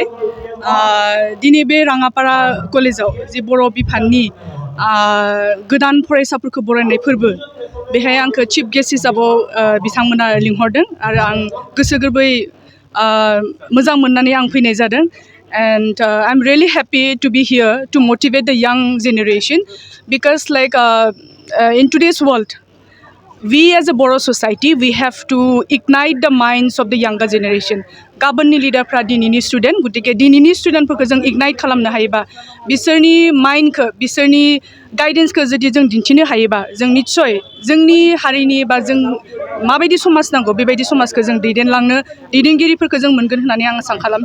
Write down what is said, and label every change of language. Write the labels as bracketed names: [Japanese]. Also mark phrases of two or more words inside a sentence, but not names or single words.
[Bodo] दिनै बे राङापारा कलेजाव जे बर' बिफाननि गोदान फरायसाफोरखौ बरायनाय फोरबो, बेहाय आंखौ [English] chief guest [Bodo] हिसाबाव बिथांमोना लिंहरदों आरो आं गोसो गोरबै मोजां मोननानै आं फैनाय जादों। [English] And I'm really happy to be here to motivate the young generation because in today's world, we as a Boro society, we have to ignite the minds of the younger generation. [Bodo] गाबोननि लिडारफ्रा दिनैनि स्टुडेन्ट, गतिके दिनैनि स्टुडेन्टफोरखौ जों इगनाइट खालामनो हायोबा, बिसोरनि माइन्डखौ, बिसोरनि गाइडेन्सखौ जुदि जों दिन्थिनो हायोबा, जों निस्सय जोंनि हारिनि बा जों माबायदि समाज नांगौ बेबायदि समाजखौ जों दैदेनगिरिफोरखौ जों मोनगोन होननानै आं आसा खालामदों।